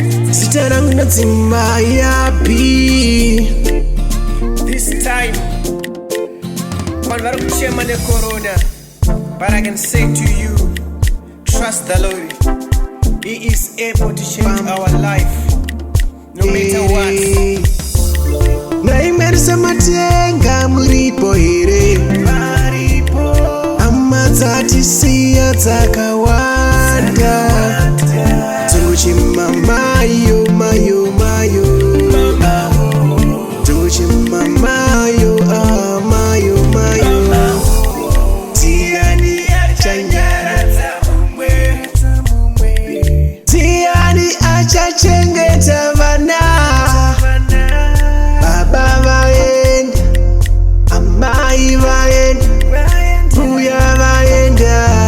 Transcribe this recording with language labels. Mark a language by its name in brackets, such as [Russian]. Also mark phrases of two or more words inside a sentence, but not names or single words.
[Shona] zita rangu nadzima yapi. [English] This time [Shona] vanhu vari kuchema necorona, [English] but I can say to you, trust the Lord. He is able to change our life no matter what. [Shona] Naimerisa matenga muripo here, hama dzatisiya dzakawanda, tochima mayo mayo mayo, tochima mayo mayo mayo. Tiani achanyaradza mumwe, tiani achachengeta vana. Baba vaenda, amai vaenda, mbuya vaenda.